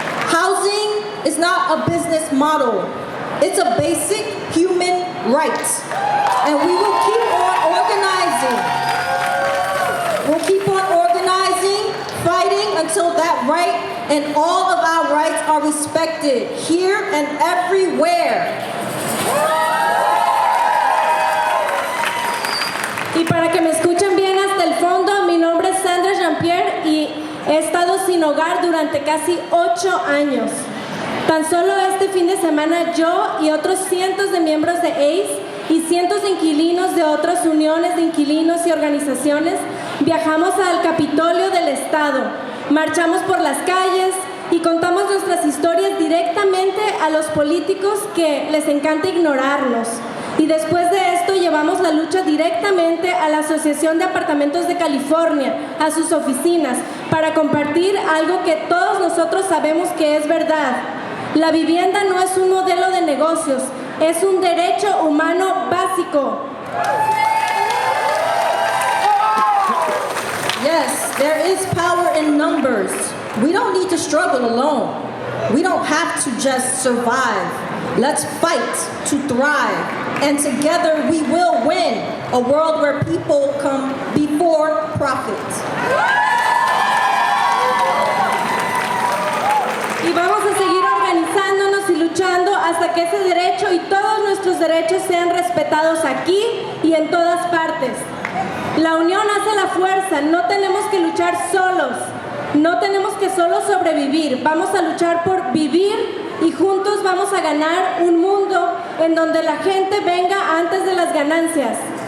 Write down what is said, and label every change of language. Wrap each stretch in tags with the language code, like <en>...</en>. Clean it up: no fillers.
<en>Housing is not a business model. It's a basic human right. And we will keep on organizing. We'll keep on organizing, fighting until that right and all of our rights are respected here and everywhere.</en> <es>Y para que me escuchen bien hasta el fondo, mi nombre es Sandra Jean-Pierre y he estado sin hogar durante casi 8 años. Tan solo este fin de semana yo y otros cientos de miembros de ACE y cientos de inquilinos de otras uniones de inquilinos y organizaciones viajamos al Capitolio del Estado, marchamos por las calles y contamos nuestras historias directamente a los políticos que les encanta ignorarnos. Y después de esto llevamos la lucha directamente a la Asociación de Apartamentos de California, a sus oficinas, para compartir algo que todos nosotros sabemos que es verdad. La vivienda no es un modelo de negocios, es un derecho humano básico.</es> <en>Yes, there is power in numbers. We don't need to struggle alone. We don't have to just survive. Let's fight to thrive. And together we will win a world where people come before profit.</en> <es>Y vamos a seguir organizándonos y luchando hasta que ese derecho y todos nuestros derechos sean respetados aquí y en todas partes. La unión hace la fuerza, no tenemos que luchar solos, no tenemos que solo sobrevivir, vamos a luchar por vivir y juntos vamos a ganar un mundo en donde la gente venga antes de las ganancias.</es>